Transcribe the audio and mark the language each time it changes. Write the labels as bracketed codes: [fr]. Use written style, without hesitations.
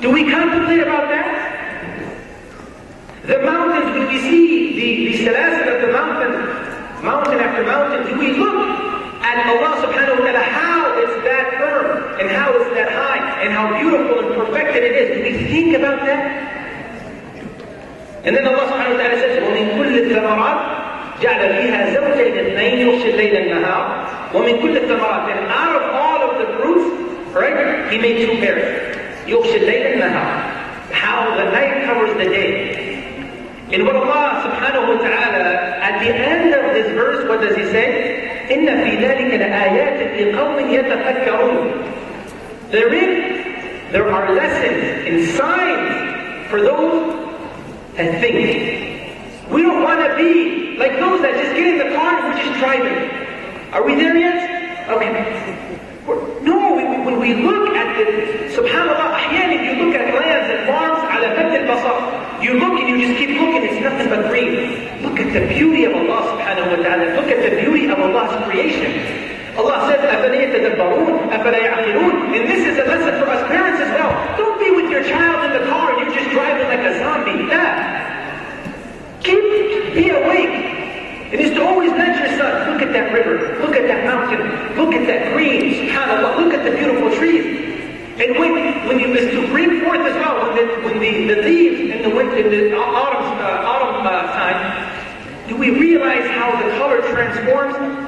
[en] Do we contemplate about that? The mountains, when we see the salasil of the mountain after mountain, do we look at Allah subhanahu wa ta'ala, how it's that firm, and how it's that high, and how beautiful and perfected it is? Do we think about that? And then Allah subhanahu wa ta'ala says, [ar] وَمِن كُلِّ الثَّمَرَاتِ جَعْلَ فِيهَا زَوْجَيْنِ اثْنَيْنِ يُغْشِي اللَّيْلَ النَّهَارَ وَمِن كُلِّ الثَّمَرَاتِ. [en] And out of all of the fruits, right, He made two pairs. [ar] يُغْشِي اللَّيْلَ النَّهَارَ. [en] How the night covers the day. And what Allah subhanahu wa ta'ala, at the end of this verse, what does He say? [ar] إِنَّ فِي ذَلِكَ لَآيَاتٍ لِقَوْمٍ يَتَفَكَّرُونَ. [en] Therein, there are lessons and signs for those that think. We don't want to be like those that just get in the car and we're just driving. Are we there yet? Okay. No, when we look at the, subhanAllah, ahyan, you look at lands and farms, ala fad al-basar. You look and you just keep looking, it's nothing but green. Look at the beauty of Allah subhanahu wa ta'ala. Look at the beauty of Allah's creation. Allah says, [ar] أَفَلَا يَتَدَبَّرُونَ أَفَلَا يَعْقِلُونَ. [en] And this is a lesson for us parents as well. Don't be with your child in the car and you're just driving like a zombie. Be awake. It is to always nudge your son. Look at that river. Look at that mountain. Look at that green. SubhanAllah. Look at the beautiful trees. And when you to bring forth as well, when the leaves in the autumn time, do we realize how the color transforms?